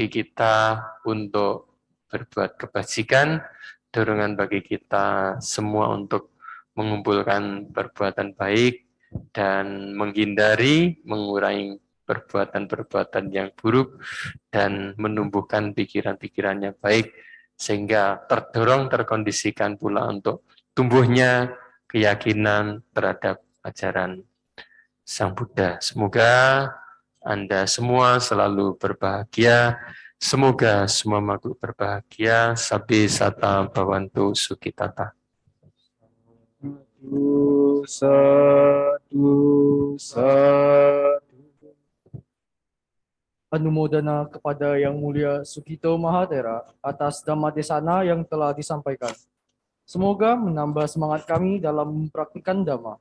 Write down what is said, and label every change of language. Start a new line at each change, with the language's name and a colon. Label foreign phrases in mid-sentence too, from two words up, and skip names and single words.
Indonesian: kita untuk berbuat kebajikan, dorongan bagi kita semua untuk mengumpulkan perbuatan baik dan menghindari, mengurangi perbuatan-perbuatan yang buruk dan menumbuhkan pikiran-pikiran yang baik sehingga terdorong, terkondisikan pula untuk tumbuhnya keyakinan terhadap ajaran Sang Buddha. Semoga Anda semua selalu berbahagia. Semoga semua makhluk berbahagia.
Pali: Sabbi sata bhavantu sukitata. Satu, satu.
Indonesian: Anumodana kepada Yang Mulia Sugito Mahatera atas Dhamma Desana yang telah disampaikan. Semoga menambah semangat kami dalam mempraktikkan Dhamma.